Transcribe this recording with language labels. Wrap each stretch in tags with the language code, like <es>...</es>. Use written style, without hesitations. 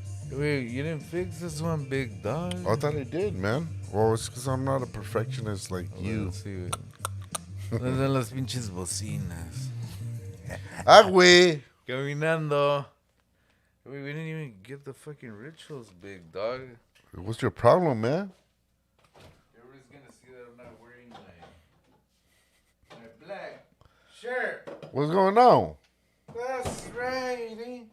<en>Wait, you didn't fix this one, big dog? I thought I did, man. Well, it's because I'm not a perfectionist like you. Let's see, güey.</en> <es>¿Dónde están las pinches bocinas? Ah, güey. Caminando.</es> <en>Wait, we didn't even get the fucking rituals, big dog. What's your problem, man? Everybody's gonna see that I'm not wearing my black shirt. What's going on? That's right, eh?</en>